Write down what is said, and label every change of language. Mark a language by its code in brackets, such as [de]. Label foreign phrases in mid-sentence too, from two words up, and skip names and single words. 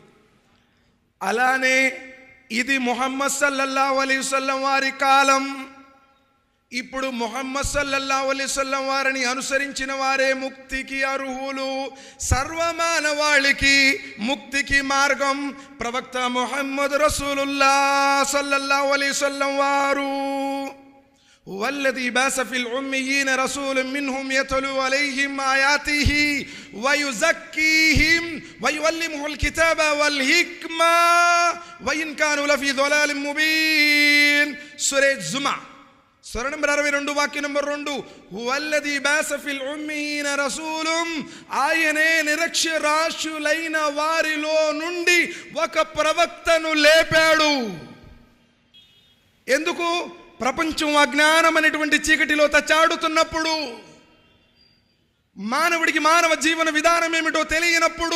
[te] అలానే ఇది ముహమ్మద్ [ar] صلى الله عليه وسلم [te] వారి కాలం. ఇప్పుడు ముహమ్మద్ [ar] صلى الله عليه وسلم [te] వారిని అనుసరించిన వారే ముక్తికి అర్హులు. సర్వమానవాళికి ముక్తికి మార్గం ప్రవక్త ముహమ్మద్ [ar] رسول الله صلى الله عليه وسلم [te] వారు. [ar] والذي باس في الأميين رسول منهم يتلو عليهم آياته ويزكيهم ويعلمهم الكتاب والحكمة وإن كانوا لفي ضلال مبين. [te] సూరా జుమా సూరా నంబర్ 62 వాక్యం నంబర్ 2. [ar] والذي باس في الأميين رسول, [te] ఆయనే నిరక్షరాస్యులైన వారిలో నుండి ఒక ప్రవక్తను లేపాడు. ఎందుకు? ప్రపంచం అజ్ఞానం అనేటువంటి చీకటిలో తచ్చాడుతున్నప్పుడు, మానవుడికి మానవ జీవన విధానం ఏమిటో తెలియనప్పుడు,